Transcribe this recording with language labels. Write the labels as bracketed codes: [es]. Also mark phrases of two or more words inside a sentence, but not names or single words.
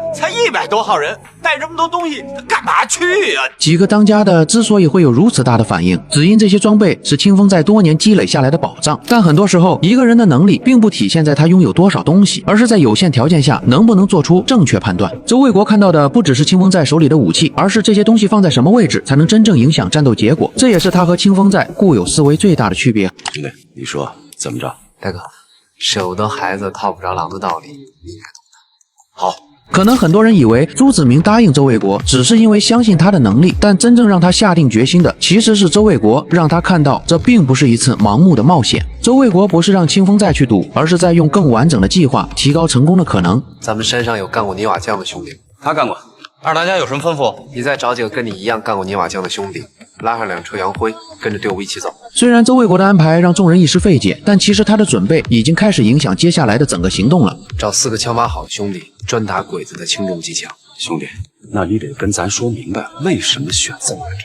[zh] 才100多號人，帶這麼多東西幹嘛去啊？幾個當家的之所以會有如此大的反應，只因這些裝備是清風寨多年積累下來的寶藏。但很多時候，一個人的能力並不體現在他擁有多少東西，而是在有限條件下能不能做出正確判斷。周衛國看到的不只是清風寨手裡的武器，而是這些東西放在什麼位置才能真正影響戰鬥結果。這也是他和清風寨固有思維最大的區別。兄弟，你說怎麼着？大哥，捨不得孩子套不着狼的道理，你應該懂的。好。可能很多人以為朱子明答應周衛國只是因為相信他的能力，但真正讓他下定決心的其實是周衛國讓他看到這並不是一次盲目的冒險。周衛國不是讓清風寨去賭，而是在用更完整的計劃提高成功的可能。咱們山上有幹過泥瓦匠的兄弟，他幹過。二當家有什麼吩咐？你再找幾個跟你一樣幹過泥瓦匠的兄弟，拉上2車洋灰，跟着隊伍一起走。雖然周衛國的安排讓眾人一時費解，但其實他的準備已經開始影響接下來的整個行動了。找4個槍法好的兄弟，專打鬼子的輕重機槍。兄弟，那你得跟咱說明白，為什麼選擇我這？